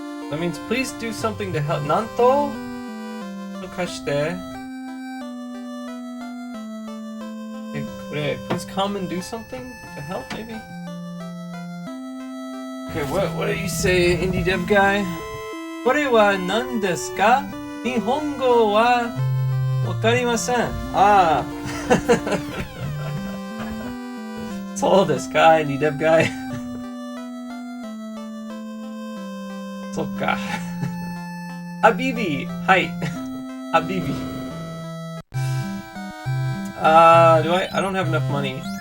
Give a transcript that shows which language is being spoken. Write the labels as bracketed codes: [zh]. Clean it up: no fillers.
[en] That means please do something to help. [ja] Nanto kashite kure. [en] Please come and do something to help, maybe? Okay, what do you say, indie dev guy? [ja] これは何ですか? 日本語はわかりません. Ah. そうですか, [en] indie dev guy. [ja] そっか.Habibi. Hi. Habibi. [en] I don't have enough money.